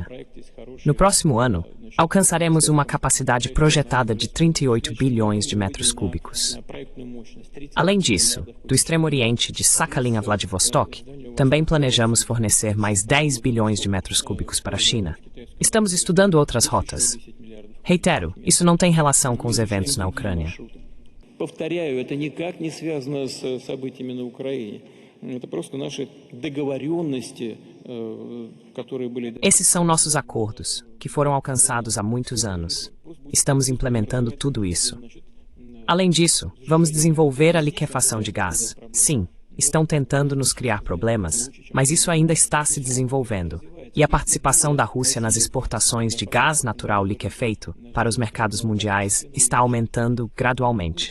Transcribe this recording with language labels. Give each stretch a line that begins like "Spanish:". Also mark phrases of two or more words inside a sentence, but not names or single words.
Portuguese: No próximo ano, alcançaremos uma capacidade projetada de 38 bilhões de metros cúbicos. Além disso, do extremo oriente de Sakhalin a Vladivostok, também planejamos fornecer mais 10 bilhões de metros cúbicos para a China. Estamos estudando outras rotas. Reitero, isso não tem relação com os eventos na Ucrânia.
Russian: Повторяю, это никак не связано с событиями на Украине. Это просто наши договоренности, которые были...
Portuguese: Esses são nossos acordos, que foram alcançados há muitos anos. Estamos implementando tudo isso. Além disso, vamos desenvolver a liquefação de gás. Sim, estão tentando nos criar problemas, mas isso ainda está se desenvolvendo. E a participação da Rússia nas exportações de gás natural liquefeito para os mercados mundiais está aumentando gradualmente.